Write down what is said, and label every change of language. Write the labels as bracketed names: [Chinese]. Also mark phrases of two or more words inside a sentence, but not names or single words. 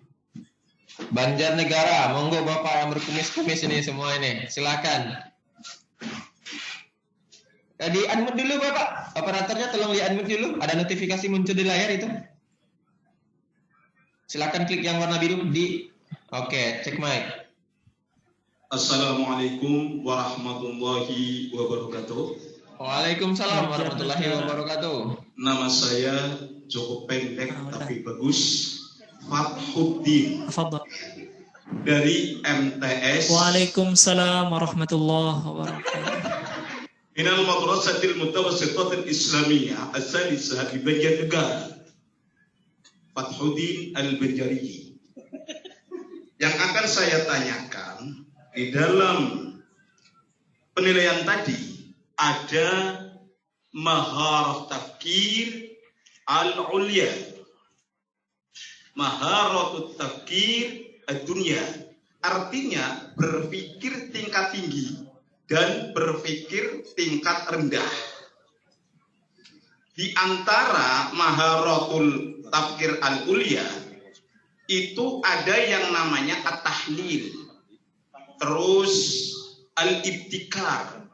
[Indonesian] Banjarnegara, monggo Bapak yang berkumis-kumis ini semua ini, silakan. Di unmute dulu Bapak, operatornya tolong di unmute dulu. Ada notifikasi muncul di layar itu. Silakan klik yang warna biru di. Oke, cek mic. [Arabic] السلام عليكم ورحمة الله وبركاته. وعليكم السلام ورحمة الله وبركاته. [Indonesian] Nama saya cukup pendek tapi bagus. Fathuddin dari MTS. [Arabic] وعليكم السلام ورحمة الله وبركاته. [Indonesian] Minal Madrasatil Mutawassitatil Islamiyah As-Salisah di Banjarnegara. Fathuddin Al-Banjari. Yang akan saya tanyakan di dalam penilaian tadi ada [Arabic] مهارة التفكير العليا, مهارة التفكير الدنيا, [Indonesian] artinya berpikir tingkat tinggi dan berpikir tingkat rendah. Di antara [Arabic] مهارة التفكير العليا [Indonesian] itu ada yang namanya at-tahlil, terus al-ibtikar.